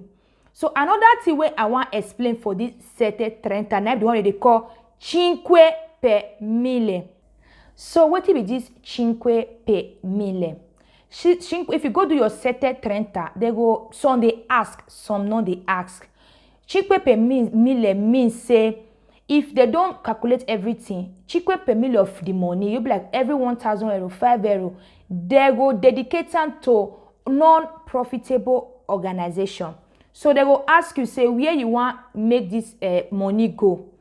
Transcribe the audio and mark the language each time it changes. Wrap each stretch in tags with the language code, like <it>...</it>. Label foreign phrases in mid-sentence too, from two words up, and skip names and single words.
<pcm>So another thing wey I want explain for this sete 30, na the one they call</pcm> <it>cinque per mille.</it> <pcm>So wetin be this</pcm> <it>cinque per mille?</it> <pcm>If you go do your sete 30, they go, some they ask, some no they ask.</pcm> <it>Cinque per mille</it> <pcm>means say if they don't calculate everything,</pcm> <it>cinque per mille</it> <pcm>of the money, you be like every 1,000 euro, 5 euro, they go dedicate them to non-profitable organization. So they go ask you, say, where you want make this money go.</pcm>